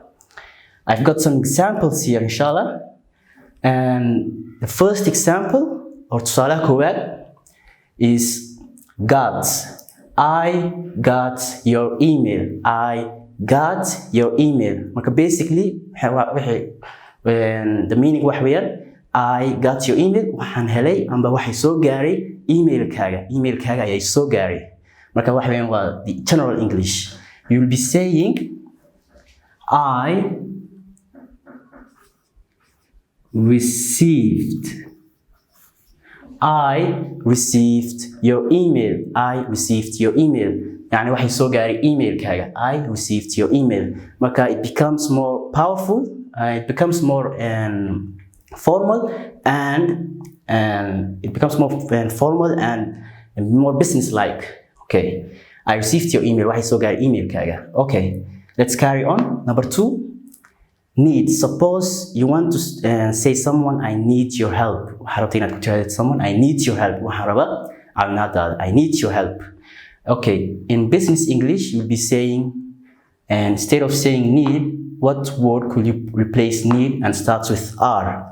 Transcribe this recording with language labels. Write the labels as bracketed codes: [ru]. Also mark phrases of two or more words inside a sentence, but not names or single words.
[en] I've got some examples here, inshallah. And the first example, or [so] tusala koowaad, [en] is got. I got your email. I got your email. Basically, the meaning [so] wax weeyaan [en] I got your email. [so] Waxaan helay amba waxay soo gaaray emailkaaga. Emailkaaga ayay soo gaaray. Marka wax weeyaan waa [en] the general English. You will be saying I received your email. I received your email. [so] يعني waxay soo gaaray emailkaaga. [en] I received your email. Marka it becomes more powerful. It becomes more formal and it becomes more formal and more business-like. Okay. I received your email. [so] Waxay soo gaaray emailkaaga. [en] Okay. Let's carry on. Number 2. Need. Suppose you want to say someone, I need your help. Someone, I need your help. I need your help. Okay, in business English, you'll be saying, and instead of saying need, what word could you replace need and starts with R?